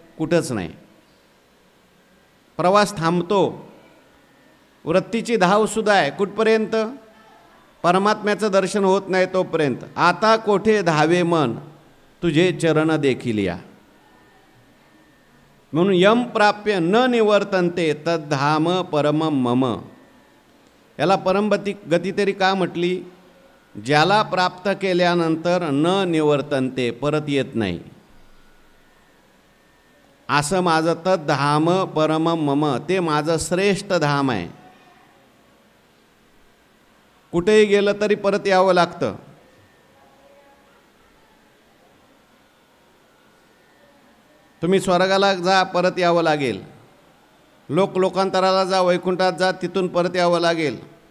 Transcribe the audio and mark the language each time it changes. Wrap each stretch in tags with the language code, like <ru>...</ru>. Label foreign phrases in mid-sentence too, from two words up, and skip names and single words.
<mr>कुठंच नाही. प्रवास थांबतो. वृत्तीची धावसुद्धा आहे कुठपर्यंत? परमात्म्याचं दर्शन होत नाही तोपर्यंत. आता कोठे धावे मन तुझे चरण देखील या.</mr> <sa>म्हणून यम प्राप्य न निवर्तन्ते तद्धाम परमम मम.</sa> <mr>याला परमगती तरी का म्हटली? ज्याला प्राप्त केल्यानंतर</mr> <sa>न निवर्तन्ते,</sa> <mr>परत येत नाही. असं माझं</mr> <sa>तद्धाम परमम मम,</sa> <mr>ते माझं श्रेष्ठ धाम आहे. कुठेही गेलं तरी परत यावं लागतं. तुम्ही स्वर्गाला जा, परत यावं लागेल. लोकांतराला जा, वैकुंठात जा, तिथून परत यावं लागेल.</mr>